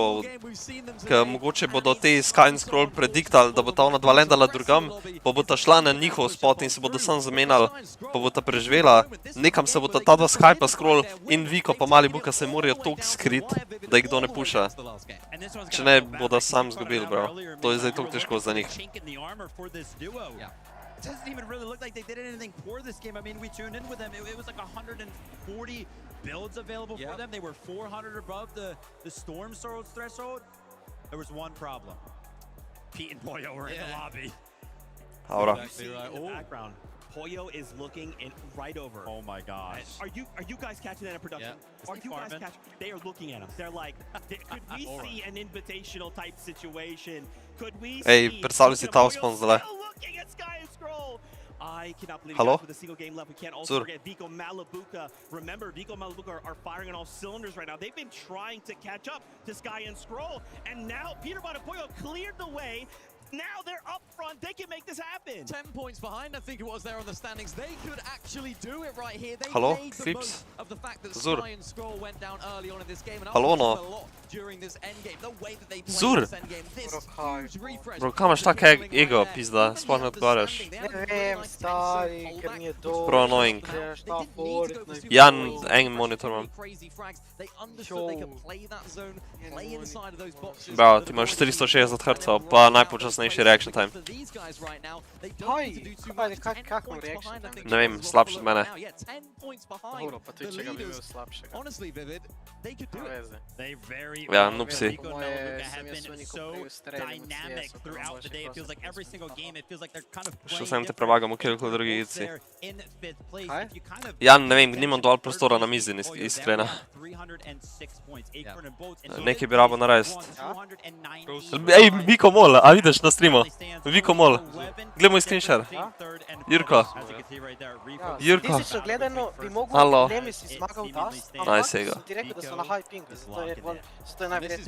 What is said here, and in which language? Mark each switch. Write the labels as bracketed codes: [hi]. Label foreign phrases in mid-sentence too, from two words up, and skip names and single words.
[sl] Ker mogoče bodo te Sky and Scroll prediktali, da bo ta ona dva lendala drugam, pa bo ta šla na njihov spot in se bodo sam zamenjali, pa bo ta preživela. Nekam se bo ta dva Sky pa Scroll in Viko pa Malibuka se morajo toliko skrit, da jih kdo ne puša. Če ne, bodo sam zgubili, bro. To je zdaj toliko težko za njih. [en] It doesn't even really look like they did anything for this game. I mean, we tuned in with them. It was like 140 builds available for them. They were 400 above the Storm threshold. There was one problem. Pete and Pollo were in the lobby. Ahora. In the background, Pollo is looking in right over. Oh my gosh. Are you guys catching that in production? Yeah. Are you guys catching? They are looking at him. They're like, could we see an invitational type situation? Could we see? [sl] Ej, predstavljaj si ta vzpon zdaj. [en] Looking at Sky and Scroll. I cannot believe Hello? with a single game left. We can't also forget Viko Malibuka. Remember, Viko Malibuka are firing on all cylinders right now. They've been trying to catch up to Sky and Scroll, and now Peter Bonapoyo cleared the way. Now they're up front. They can make this happen. 10 points behind, I think it was there on the standings. They could actually do it right here. They Hello, made the Fips. most of the fact that Zur. Sky and Scroll went down early on in this game. And Hello, after no. a lot during this endgame, the way that they played Zur. this endgame, this huge refresh. Bro, [sl] kam imaš tak ego, pizda, sploh ne odgovarjaš. Ne vem, stari, ker mi je dobro. [en] Pro annoying. [sl] Šta Fortnite. Jan, en monitor imam. [en] They understood they could play that zone, play inside of those boxes. [sl] Bravo, ti imaš 460 Hz, pa najpočasnejši [en] reaction time. [sl] Kako [en] reaction time? [sl] Ne vem, slabši od mene. Dobro, pa tudi če ga bi imel slabšega. [en] Honestly, Vivid, they could do it. They very [sl] Ja, noob si. [en] Viko and Malibuka have been so dynamic throughout the day. It feels like every single game, it feels like they're kind of [sl] Še [en] playing [sl] sem te prevagam v kjerkoli drugi igrici. [en] They're in fifth place. If you kind of [sl] Jan, ne vem, nimam dovolj prostora na mizi, iskreno. [en] 306 points, Acorn and Boats, and [sl] Nekaj bi rabo narediti. 290. Ej, Viko Mol, a vidiš na streamu? Viko Mol. Glej moj screenshot. Jurko. Jurko. Fizično gledano bi mogel Halo. Nemesis zmagal Dust, Naj ampak se ga. sem ti rekel, da so na [en] high pingu, [sl] zato je najverjetnejše.